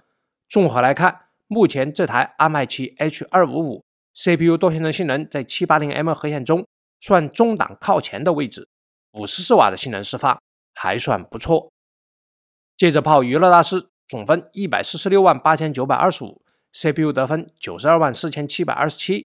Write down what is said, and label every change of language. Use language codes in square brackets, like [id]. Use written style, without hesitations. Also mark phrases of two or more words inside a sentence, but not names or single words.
[zh] 综合来看，目前這台 ARM i7 H255 CPU 多線程性能在 780M 核显中算中檔靠前的位置，54瓦的性能釋放還算不錯。接着炮娛樂大師總分1468925 ，CPU 得分924727。